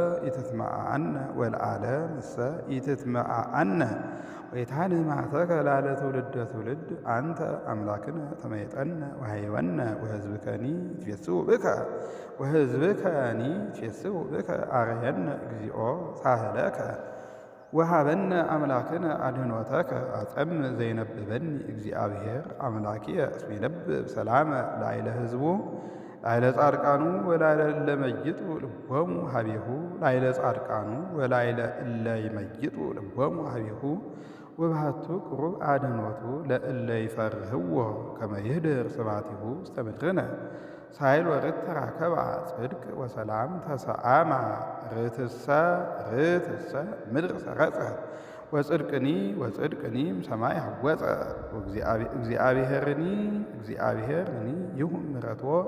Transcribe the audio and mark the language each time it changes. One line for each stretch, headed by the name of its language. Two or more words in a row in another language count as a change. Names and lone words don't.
Geez: ኢትትመዓዐነ ወይትሃንህ መዓተከ ላለ ትውልደ ትውልድ አንተ አምላክነ ተመይጠነ ወሃይወነ ወሕዝብከኒ ይትፌስሑ ብከ አርየነ እግዚኦ ሳህለከ ወሃበነ አምላክነ አድኅኖተከ አጸም ዘይነብበኒ እግዚአብሔር አምላኪየ እስመ ይነብብ ሰላመ ላዕለ ሕዝቡ ላዕለ ጻድቃኑ ወላዕለ እለ ይመይጡ ልቦሙ ሀቤሁ ወባሕቱ ቅሩብ አድኅኖቱ ለእለ ይፈርህዎ ከመ ይህድር ስብሐቲሁ ውስተ ምድርነ ሳይል ወርት ተራከባ ጽድቅ ወሰላም ተሰአማ ርትሰ ምድር ሰረጸ ወጽድቅኒ ሰማይ ሐወፀ እግዚአብሔርኒ ይሁን ምሕረቶ